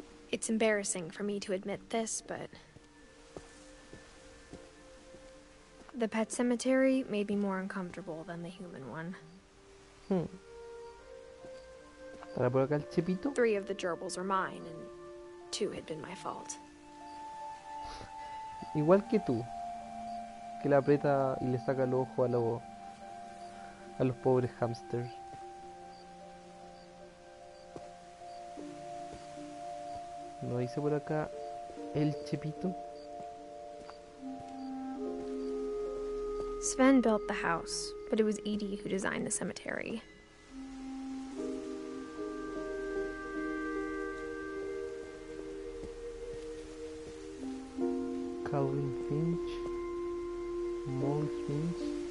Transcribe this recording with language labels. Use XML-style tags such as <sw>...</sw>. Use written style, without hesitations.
<en>It's embarrassing for me to admit this, but the pet cemetery made me more uncomfortable than the human one.</en> <es>¿Para por acá el Chepito?</es> <en>3 of the gerbils are mine, and 2 had been my fault.</en> <es>Igual que tú, que le aprieta y le saca el ojo a los pobres hamsters. ¿No dice por acá el Chepito?</es> <en>Sven built the house, but it was Edie who designed the cemetery. Calvin Finch, Molly Finch.</en>